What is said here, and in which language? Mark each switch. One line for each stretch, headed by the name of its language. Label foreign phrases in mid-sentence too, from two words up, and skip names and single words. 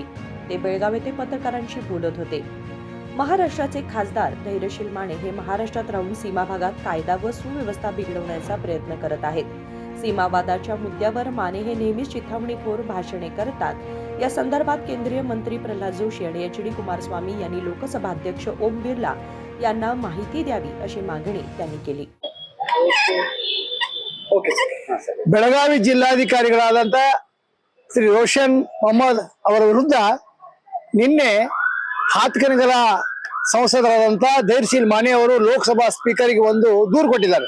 Marathi: ते बेळगाव येथे पत्रकारांशी बोलत होते। महाराष्ट्राचे खासदार धैर्यशील माने हे महाराष्ट्रात राहून सीमा भागात कायदा व सुव्यवस्था बिघडवण्याचा प्रयत्न करत आहेत। सीमावादाच्या मुद्द्यावर माने हे नेहमीच चिथावणीखोर भाषणे करतात। या संदर्भात केंद्रीय मंत्री प्रल्हाद जोशी आणि एच.डी. कुमारस्वामी यांनी लोकसभाध्यक्ष ओम बिर्ला यांना माहिती द्यावी अशी मागणी त्यांनी केली।
Kannada: ಬೆಳಗಾವಿ ಜಿಲ್ಲಾಧಿಕಾರಿಗಳಾದಂತ ಶ್ರೀ ರೋಷನ್ ಮೊಹಮ್ಮದ್ ಅವರ ವಿರುದ್ಧ ನಿನ್ನೆ ಹಾತ್ಕನಗರ ಸಂಸದರಾದಂತ ಧೈರ್ಯಶೀಲ್ ಮಾನೆ ಅವರು ಲೋಕಸಭಾ ಸ್ಪೀಕರ್ಗೆ ಒಂದು ದೂರು ಕೊಟ್ಟಿದ್ದಾರೆ।